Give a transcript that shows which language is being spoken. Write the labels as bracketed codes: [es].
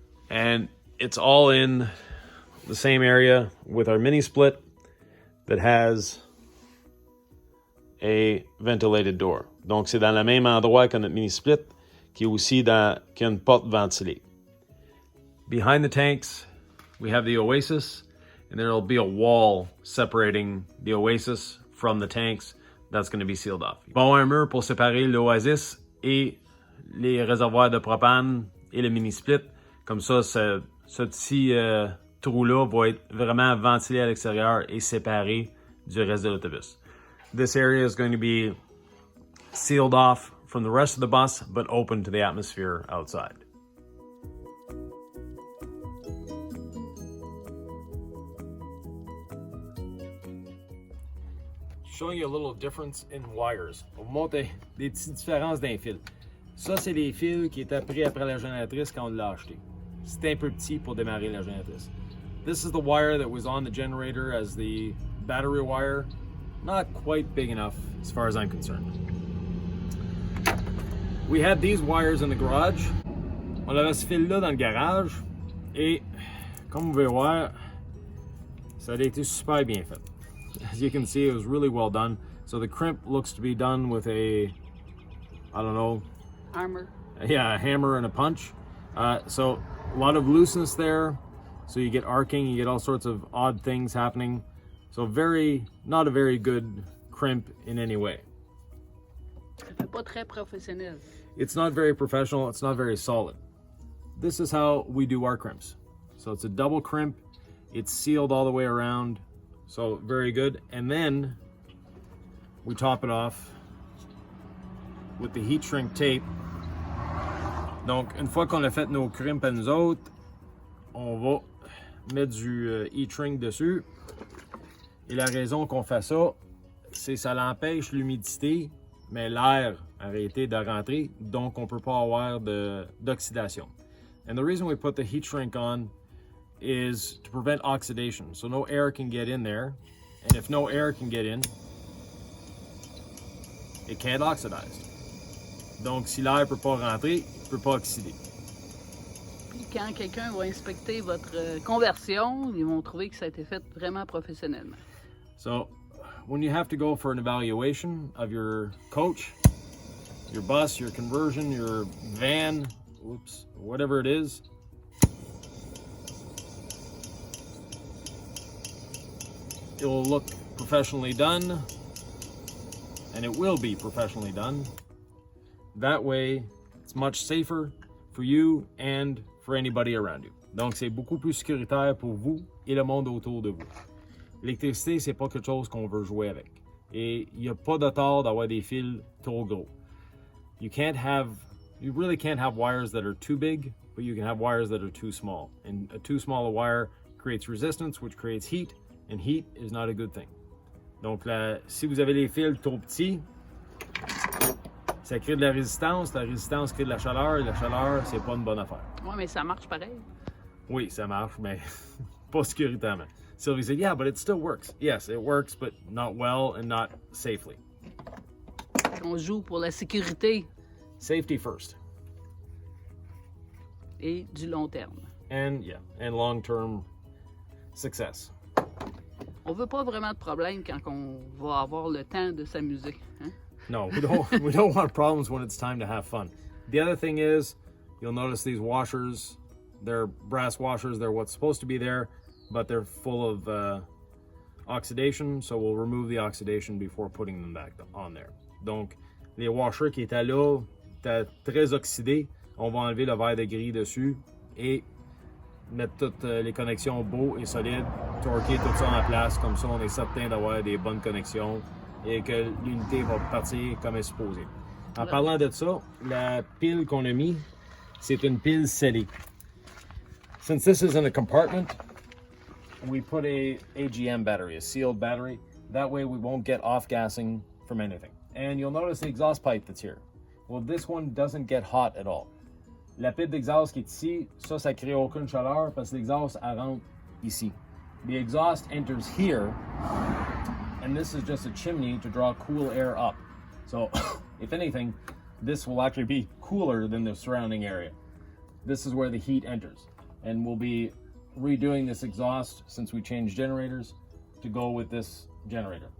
[en] And it's all in the same area with our mini split that has a ventilated door. [fr] Donc c'est dans le même endroit que notre mini split qui est qui a une porte ventilée. [en] Behind the tanks, we have the Oasis, and there will be a wall separating the Oasis from the tanks. That's going to be sealed off. [fr] Il va y avoir un mur pour séparer l'Oasis et les réservoirs de propane et le mini split. Comme ça, ce petit trou-là va être vraiment ventilé à l'extérieur et séparé du reste de l'autobus. [en] This area is going to be sealed off from the rest of the bus, but open to the atmosphere outside. Showing you a little difference in wires. [fr] On vous montre des petites différences dans les fils. Ça, c'est les fils qui étaient pris après la génératrice quand on l'a acheté. C'était un peu petit pour démarrer la génératrice. [en] This is the wire that was on the generator as the battery wire. Not quite big enough as far as I'm concerned. We had these wires in the garage. [fr] On avait ce fil-là dans le garage. Et, comme vous pouvez voir, ça a été super bien fait. [en] As you can see, it was really well done. So the crimp looks to be done with a, I don't know. Hammer. Yeah, a hammer and a punch. So a lot of looseness there. So you get arcing, you get all sorts of odd things happening. So not a very good crimp in any way. [fr] Ça fait pas très professionnel. [en] It's not very professional, it's not very solid. This is how we do our crimps. So it's a double crimp, it's sealed all the way around. So very good. And then we top it off with the heat shrink tape. [fr] Donc, une fois qu'on a fait nos crimps à nous autres, on va mettre du heat shrink dessus. Et la raison qu'on fait ça, c'est que ça l'empêche l'humidité, mais l'air a arrêté de rentrer, donc on ne peut pas avoir d'oxydation. [en] And the reason we put the heat shrink on is to prevent oxidation. So no air can get in there. And if no air can get in, it can't oxidize. [fr] Donc si l'air ne peut pas rentrer, il ne peut pas oxyder. Puis quand quelqu'un va inspecter votre conversion, ils vont trouver que ça a été fait vraiment professionnellement. [en] So when you have to go for an evaluation of your coach, your bus, your conversion, your van, oops, whatever it is. It will look professionally done, and it will be professionally done. That way, it's much safer for you and for anybody around you. [fr] Donc, c'est beaucoup plus sécuritaire pour vous et le monde autour de vous. L'électricité, c'est pas quelque chose qu'on veut jouer avec. Et il n'y a pas de tort d'avoir des fils trop gros. [en] You really can't have wires that are too big, but you can have wires that are too small. And a too small a wire creates resistance, which creates heat, and heat is not a good thing. [fr] Donc, si vous avez les fils trop petits, ça crée de la résistance crée de la chaleur, et la chaleur, c'est pas une bonne affaire. Oui, mais ça marche pareil. Oui, ça marche, mais pas sécuritairement. [en] Sylvie said, yeah, but it still works. Yes, it works, but not well and not safely. [fr] On joue pour la sécurité. [en] Safety first. [fr] Et du long terme. [en] And long-term success. [fr] On veut pas vraiment de problème quand on va avoir le temps de s'amuser. Hein? [en] No, we don't want problems when it's time to have fun. The other thing is, you'll notice these washers, they're brass washers, they're what's supposed to be there, but they're full of oxidation, so we'll remove the oxidation before putting them back on there. [fr] Donc, les washers qui étaient là, étaient très oxydés, on va enlever le verre de gris dessus et mettre toutes les connexions beaux et solides, torquer tout ça en place, comme ça on est certain d'avoir des bonnes connexions et que l'unité va partir comme elle est supposée. En parlant de ça, la pile qu'on a mis, c'est une pile scellée. [en] Since this is in a compartment, we put a AGM battery, a sealed battery. That way we won't get off-gassing from anything. And you'll notice the exhaust pipe that's here. Well, this one doesn't get hot at all. [fr] La pile d'exhaust qui est ici, ça crée aucune chaleur parce que l'exhaust rentre ici. [en] The exhaust enters here, and this is just a chimney to draw cool air up. So, if anything, this will actually be cooler than the surrounding area. This is where the heat enters. And we'll be redoing this exhaust since we changed generators to go with this generator.